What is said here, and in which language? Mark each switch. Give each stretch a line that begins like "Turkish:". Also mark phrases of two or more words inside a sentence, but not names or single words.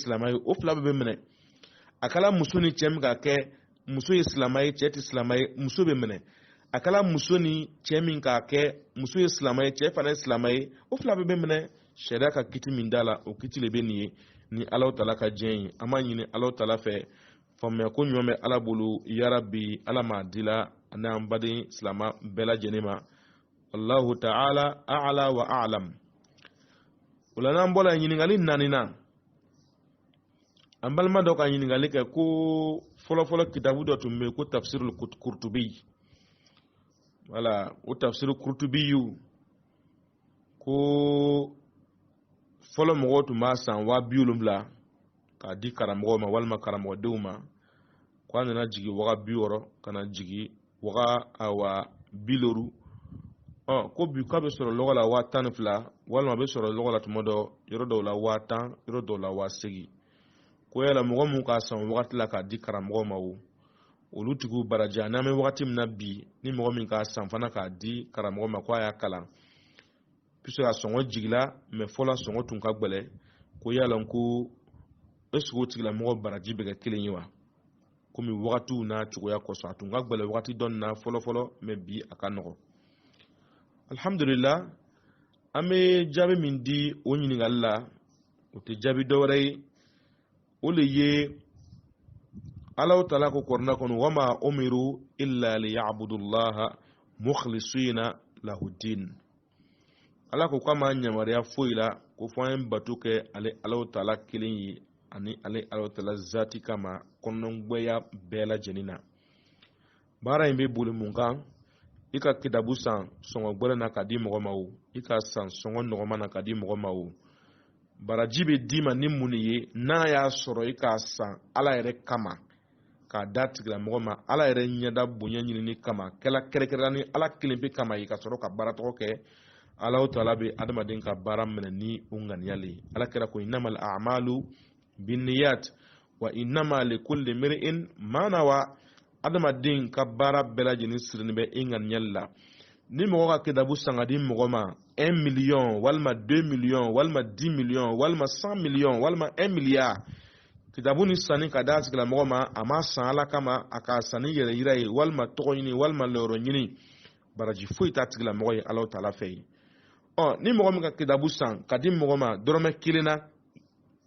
Bambara: silamɛ ye o fila bɛɛ bɛ minɛ a kɛla muso ni cɛ min ka kɛ muso ye silamɛ ye cɛ tɛ silamɛ ye muso bɛ minɛ a kɛla muso ni cɛ min ka kɛ muso ye silamɛ ye cɛ fana ye silamɛ ye o fila bɛɛ bɛ minɛ sariya ka kiti min da la o kiti de bɛ nin ye ni Ala Taala ka diɲɛ ye an b'a ɲini Ala Taala fɛ faamuya ko ɲuman bɛ Ala bolo yarabi Ala m'a di la ani an baden silamɛ bɛɛ lajɛlen ma
Arabic: الله تعالى أعلى وأعلم
Bambara: o la n'an bɔra ɲininkali 4 na an balima dɔ ka ɲininkali kɛ ko fɔlɔfɔlɔ kitabu dɔ tun bɛ ko tafsirul Qurtubi wala o tafsir Qurtubi ko fɔlɔ mɔgɔw tun b'a san 70,000 k'a di karamɔgɔw ma walima karamɔgɔdenw ma ko a nana jigin waga 60 ka na jigin waga 50 ko bi k'a bɛ sɔrɔ lɔgɔ la 12,000 walima a bɛ sɔrɔ lɔgɔ la tuma dɔ yɔrɔ dɔw la 10,000 yɔrɔ dɔw la 8,000 ko yala mɔgɔ mun k'a san wagati la k'a di karamɔgɔw ma o olu tigiw baraja n'an bɛ wagati min na bi ni mɔgɔ min k'a san fana k'a di karamɔgɔ ma ko a y'a kalan puisque a sɔngɔ jigila mais fɔlɔ sɔngɔ tun ka gbɛlɛ ko yala ko
French: est-ce que
Bambara: o tigilamɔgɔ baraji bɛ kɛ kelen ye wa komi wagatiw n'a cogoya kɔsɔn a tun ka gbɛlɛ wagati dɔ na fɔlɔ mais bi a ka nɔgɔ alhamdulillah an bɛ jaabi min di o ɲininkali la o tɛ jaabi dɔwɛrɛ ye o le ye Ala Taala ko kɔrɔna kɔnɔ
Arabic: وما أمروا إلا ليعبدوا الله مخلصين له الدين
Bambara: Ala ko kama nyamariya foyi la ko fɔ an bato kɛ ale Ala Taala kelen ye ani ale Ala Taala zati kama kɔnɔngbɛya bɛɛ lajɛlen na baara in bɛ boli mun kan i ka kitabu san sɔngɔ gbɛrɛ na ka di mɔgɔ ma o i ka san sɔngɔ nɔgɔma na ka di mɔgɔ ma o baraji bɛ d'i ma ni mun ye n'a y'a sɔrɔ i k'a san Ala yɛrɛ kama k'a da tigilamɔgɔ ma Ala yɛrɛ ɲɛda bonya ɲinini kama kɛla kɛrɛkɛrɛnna ni Ala kelen pe kama ye ka sɔrɔ ka baara tɔgɔ kɛ Ala Taala bɛ adamaden ka baara minɛ ni o ŋaniya le ye Ala kɛra ko
Arabic: إنما الأعمال بالنيات وإنما لكل امرئ ما نوى
Bambara: adamaden ka baara bɛɛ lajɛlen sirilen bɛ i ŋaniya la ni mɔgɔ ka kitabu san ka di mɔgɔ ma 1 million walima 2 million walima 10 million walima 100 million walima 1 milliard kitabu ni sanni ka da tigilamɔgɔ ma a ma san Ala kama a ka sanni yɛrɛ yira ye walima tɔgɔ ɲini walima lɔrɔ ɲini baraji foyi t'a tigilamɔgɔ ye Ala Taala fɛ ye ni mɔgɔ min ka kitabu san ka di mɔgɔ ma dɔrɔmɛ 1 na